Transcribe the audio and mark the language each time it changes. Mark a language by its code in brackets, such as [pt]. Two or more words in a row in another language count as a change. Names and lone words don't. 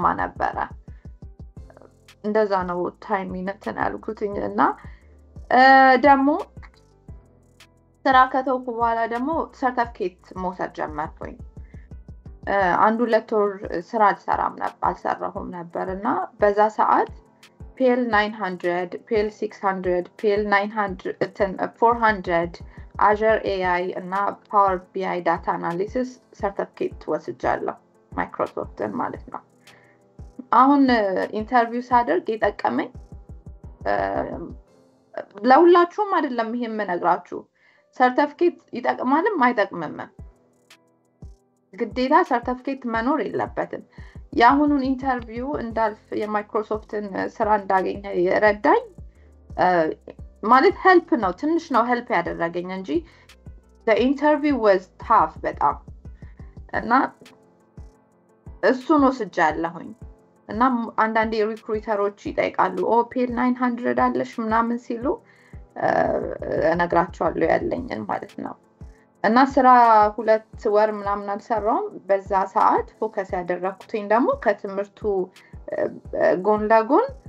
[am] ነበረ እንደዛ ነው ታይም ይነተን ያልኩትኝ እና ደግሞ ስራ ከተውኩ በኋላ ደግሞ ሰርቲፊኬት መውሰድ ጀመርኩኝ አንዱ ለቶር ስራ አልሰራሁም ነበርና በዛ ሰዓት PL 900 PL 600 PL 900 400 Azure AI እና Power BI [en] data analysis certificate [am] ወስጃለሁ ማይክሮሶፍትን ማለት ነው አሁን ኢንተርቪው ሳደርግ የጠቀመኝ ለሁላችሁም አይደለም ይሄን መነግራችሁ ሰርቲፊኬት ይጠቅማልም አይጠቅምም ግዴታ ሰርቲፊኬት መኖር የለበትም ያሁኑን ኢንተርቪው እንዳልፍ የማይክሮሶፍትን ስራ እንዳገኘ ይረዳኝ ማለት ሄልፕ ነው ትንሽ ነው ሄልፕ ያደረገኝ እንጂ [en] the interview was tough [am] በጣም እና እሱን ወስጃለሁኝ እና አንዳንዴ ሪክሩተሮች ይጠይቃሉ PL 900 አለሽ ምናምን ሲሉ እነግራቸዋለሁ ያለኝን ማለት ነው እና ስራ 2 ወር ምናምን አልሰራውም በዛ ሰዓት ፎከስ ያደረኩትኝ ደግሞ ከትምህርቱ ጎን ለጎን